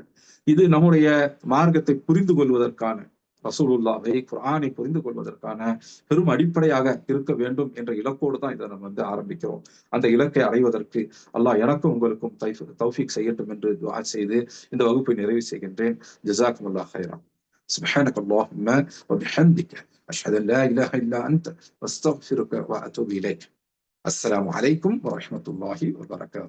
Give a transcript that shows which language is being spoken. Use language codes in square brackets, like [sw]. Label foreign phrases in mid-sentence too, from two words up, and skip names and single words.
[ta] இது நம்முடைய மார்க்கத்தை புரிந்து கொள்வதற்கான, ரசூலுல்லாஹை குர்ஆனை புரிந்து கொள்வதற்கான பெரும் அடிப்படையாக இருக்க வேண்டும் என்ற இலக்கோடு தான் இதை நம்ம ஆரம்பிக்கிறோம். அந்த இலக்கை அடைவதற்கு அல்லாஹ் எனக்கும் உங்களுக்கும் தௌஃபீக் செய்யட்டும் என்று துஆ செய்து இந்த வகுப்பை நிறைவு செய்கின்றேன். [ar] جزاكم الله خيرا. سبحانك اللهم وبحمدك أشهد أن لا إله إلا أنت واستغفرك وأتوب إليك. السلام عليكم ورحمة الله وبركاته.